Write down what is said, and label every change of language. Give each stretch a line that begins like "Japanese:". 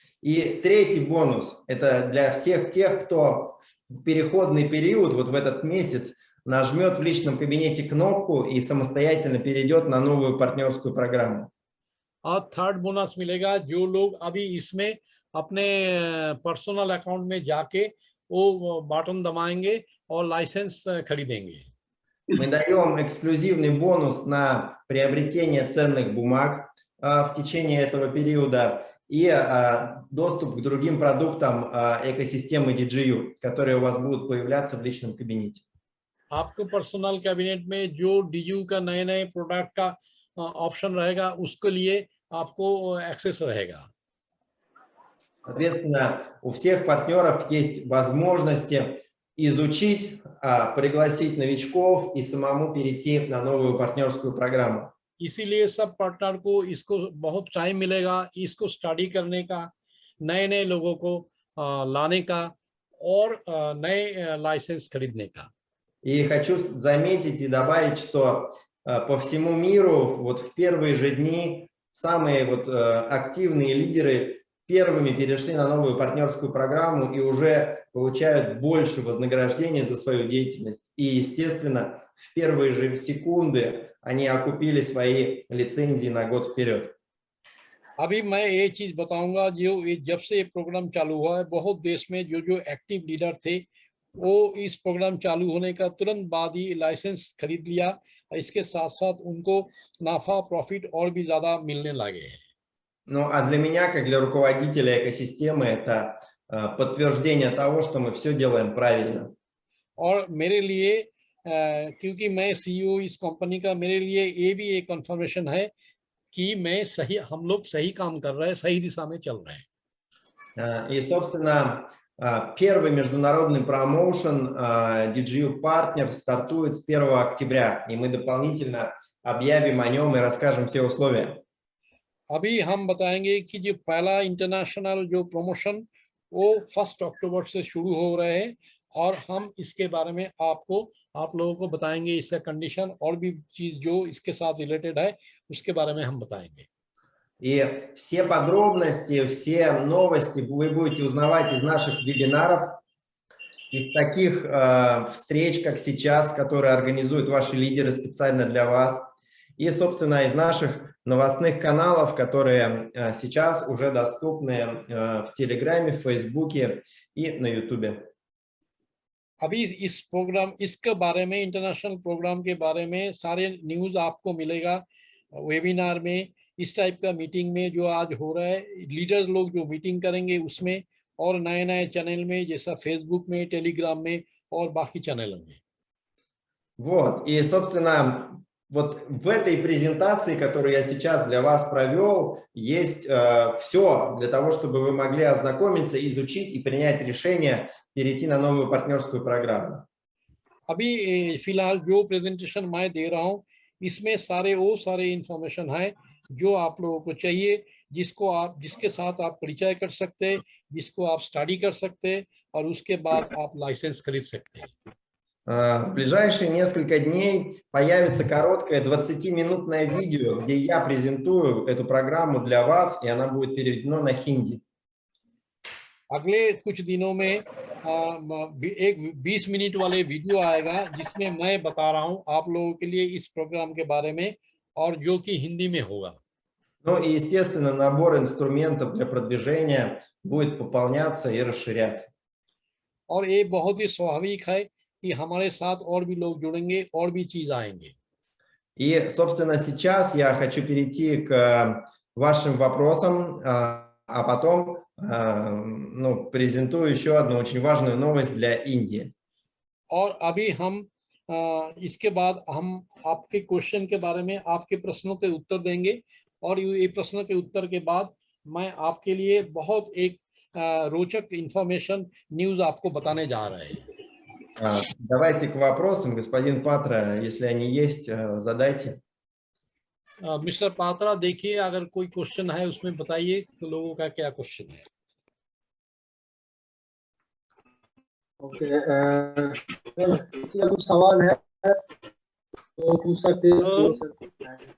Russian: И третий бонус – это для всех тех, кто в переходный период, вот в этот месяц, нажмет в личном кабинете кнопку и самостоятельно перейдет на новую партнерскую программу.
Hindi: और third bonus मिलेगा जो लोग अभी इसमें अपने पर्सनल अकाउंट में जाके वो बटन दबाएंगे और लाइसेंस खरीदेंगे।
Russian: Мы даем эксклюзивный бонус на приобретение ценных бумаг в течение этого периода и доступ к другим продуктам экосистемы DigiU, которые у вас будут появляться в личном кабинете.
Hindi: आपको पर्सनल कैबिनेट में जो डीजू का नए प्रोडक्ट का ऑप्शन रहेगा उसके लिए आपको एक्सेस रहेगा।
Russian: Соответственно, у всех партнеров есть возможности изучить, пригласить новичков и самому перейти на новую партнерскую программу.
Hindi: इसीलिए सब पार्टनर को इसको बहुत टाइम मिलेगा इसको स्टडी करने का, नए लोगों को लाने का और नए लाइसेंस खरीदने का।
Russian: И хочу заметить и добавить, что по всему миру вот в первые же дни самые вот активные лидеры первыми перешли на новую партнерскую программу и уже получают больше вознаграждения за свою деятельность. И, естественно, в первые же секунды они окупили свои лицензии на год вперед.
Hindi: अभी मैं ये चीज बताऊंगा जब से ये प्रोग्राम चालू हुआ है बहुत देश में जो एक्टिव लीडर थे वो इस प्रोग्राम चालू होने का तुरंत बाद ही लाइसेंस खरीद लिया। इसके साथ साथ उनको नाफा प्रॉफिट और भी ज्यादा मिलने लगे हैं।
Russian: Ну, а для меня, как для руководителя экосистемы, это подтверждение того, что мы все делаем правильно.
Hindi: और मेरे लिए क्योंकि मैं सीईओ इस कंपनी का, मेरे लिए ये भी एक कंफर्मेशन है कि हम लोग सही काम कर रहे हैं, सही दिशा में चल रहे हैं।
Russian: И, собственно, первый международный промоушен DGU Partner стартует с 1 октября, и мы дополнительно объявим о нем и расскажем все условия.
Hindi: अभी हम बताएंगे कि जो पहला इंटरनेशनल जो प्रमोशन वो 1 अक्टूबर से शुरू हो रहे हैं और हम इसके बारे में आप लोगों को बताएंगे, इसका कंडीशन और भी चीज जो इसके साथ रिलेटेड है उसके बारे में हम बताएंगे।
Russian: И все подробности, все новости вы будете узнавать из наших вебинаров, из таких встреч, как сейчас, которые организуют ваши лидеры специально для вас, и, собственно, из наших новостных каналов, которые сейчас уже доступны в Телеграме, в Фейсбуке и на Ютубе.
Hindi: अभी इस प्रोग्राम इसके बारे में, इंटरनेशनल प्रोग्राम के बारे में सारे न्यूज आपको मिलेगा वेबिनार में, इस टाइप का मीटिंग में जो आज हो रहा है, लीडर्स लोग जो मीटिंग करेंगे उसमें, और नए नए चैनल में जैसा फेसबुक में, टेलीग्राम में और बाकी चैनलों में।
Russian: Вот, и, собственно, вот в этой презентации, которую я сейчас для вас провел, есть все для того, чтобы вы могли ознакомиться, изучить и принять решение перейти на новую партнерскую программу.
Hindi: अभी फिलहाल जो प्रेजेंटेशन मैं दे रहा हूँ इसमें सारे इंफॉर्मेशन है जो आप लोगों को चाहिए, जिसके साथ आप परिचय कर सकते हैं, जिसको आप स्टडी कर सकते हैं और उसके बाद आप लाइसेंस खरीद सकते हैं।
Russian: В ближайшие несколько дней появится короткое 20-минутное видео, где я презентую эту программу для вас, и она будет переведена на хинди.
Hindi: अगले कुछ दिनों में एक 20 मिनट वाले वीडियो आएगा जिसमें मैं बता रहा हूं आप लोगों के लिए इस प्रोग्राम के बारे में और जो कि हिंदी में होगा।
Russian: Ну и, естественно, набор инструментов для продвижения будет пополняться и расширяться.
Hindi: और ये बहुत ही स्वाभाविक है कि हमारे साथ और भी लोग जुड़ेंगे और भी चीज आएंगे।
Russian: И, собственно, сейчас я хочу перейти к вашим вопросам, а потом презентую еще одну очень важную новость для Индии.
Hindi: और अभी हम इसके बाद हम आपके क्वेश्चन के बारे में, आपके प्रश्नों के उत्तर देंगे और ये प्रश्नों के उत्तर के बाद मैं आपके लिए बहुत एक रोचक इंफॉर्मेशन न्यूज़ आपको बताने जा रहे हैं।
Russian: Давайте к вопросам, господин Патра, если они есть, задайте.
Hindi: मिस्टर पात्रा, देखिए अगर कोई क्वेश्चन है उसमें बताइए तो लोगों का क्या क्वेश्चन है। ओके, कुछ सवाल है तो पूछ सकते हैं।